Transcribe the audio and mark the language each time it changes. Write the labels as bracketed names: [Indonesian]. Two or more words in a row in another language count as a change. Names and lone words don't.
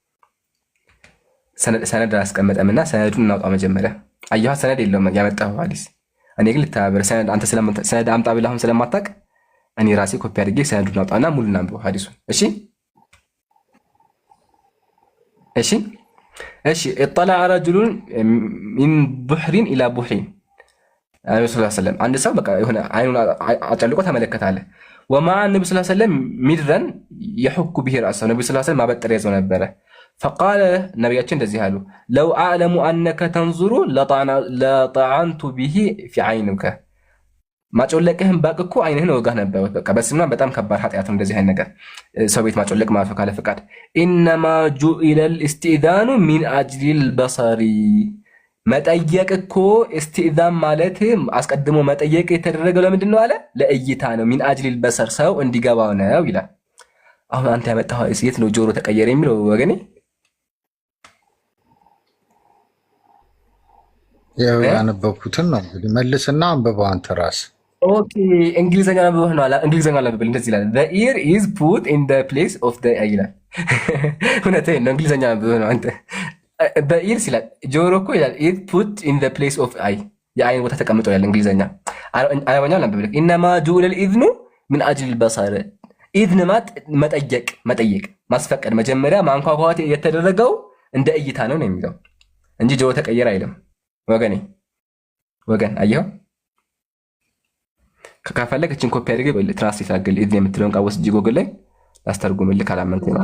[Amharic] ሰነድ አላስቀመጠምና ሰነዱን እናውጣው መጀመሪያ። አየኋ ሰነድ የለውም ያመጣው ሐዲስ። እኔ ግን ልተባበር ሰነድ አንተ ሰነድ አምጣ ብለህ አሁን ስለማታውቅ እኔ ራሴ ኮፒ አድርጌ ሰነዱን አውጣና ሙሉ እናንብበው ሐዲሱን። እሺ [Arabic] اطلع رجل من بحر الى بحر [Amharic] ነብዩ [Arabic] صلى الله عليه وسلم [Amharic] አንድ ሰው በቃ የሆነ አይኑን አጨልቆ ተመለከተ አለ። [Arabic] ومع النبي صلى الله عليه وسلم مدرا يحك به راسه [Amharic] ነብዩ [Arabic] صلى الله عليه وسلم [Amharic] ማበጠሪያ ይዘው ነበረ። فقال ነብያችን እንደዚህ አሉ [Arabic] لو اعلم انك تنظر لطعنت به في عينك [Amharic] ማጮለቅህን ባቅ እኮ አይንህን ወጋህ ነበር። በቃ በስምና በጣም ከባድ ኃጢአት ነው እንደዚህ አይነት ነገር ሰው ቤት ማጮለቅ ማለት ካለ ፈቃድ። [Arabic] انما جئل الاستئذان من اجل البصر [Amharic] መጠየቅ እኮ استئذان ማለት አስቀድሞ መጠየቅ የተደረገው ለምንድን ነው አለ? ለእይታ ነው። [Arabic] من اجل البصر [Amharic] ሰው እንዲገባው ነው ይላል። አሁን አንተ ያመጣው የት ነው ጆሮ ተቀየረ የሚለው ወገኔ? ያው ያነበብኩትን ነው እንግዲህ መልስና አንብበው አንተ ራስህ። ኦኬ እንግሊዘኛ ነው ነው እንግሊዘኛ ነው ብል እንደዚህ ይላል [English] the ear is put in the place of the eye [Amharic] ይላል። እውነቴን ነው እንግሊዘኛ ነው አንተ [English] the ear [Amharic] ይላል ጆሮ እኮ ይላል [English] it put in the place of eye [Amharic] የአይን ቦታ ተቀምጦ ያለ እንግሊዘኛ አረበኛ ነው ብል [Arabic] انما جعل الاذن من اجل البصر [Amharic] اذن መጠየቅ ማስፈቀድ መጀመሪያ ማንኳኳት የተደረገው እንደ እይታ ነው የሚለው እንጂ ጆሮ ተቀየረ አይልም። ወገን አየው ከካፈለክ እቺን ኮፒ አድርገህ ትራንስሌት አድርገህ እዚህ የምትለውን ቃል ወስጂ ጎግል ላይ ላስተርጉምልህ ካላመንክ ነው።